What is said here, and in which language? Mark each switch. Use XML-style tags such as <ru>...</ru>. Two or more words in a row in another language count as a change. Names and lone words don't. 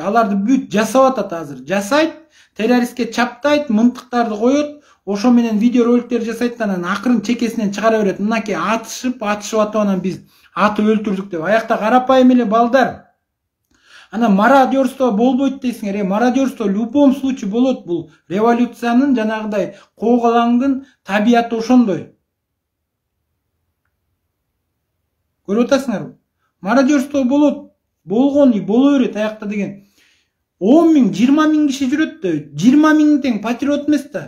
<ky>Аларды бүт жасап атат азыр. Жасайт, террористке чаптайт, мынтыктарды коет. Ошо менен видео роликтер жасайт, анан акырын чекесинен чыгара берет. Мынакей атышып атып анан биз атып өлтүрдүк деп. Аякта карапайым эле балдар. Анан мародерство болбойт дейсиңер.</ky> <ru>Мародерство в любом случае болот.</ru> <ky>Бул революциянын жанагыдай коогалаңдын табияты ошондой. Көрүп атасыңарбы? Мародерство болот. Болгон и боло берет аякта деген. 10 миң, 20 миң киши жүрөт да, 20 миң тең патриот эмес да.</ky>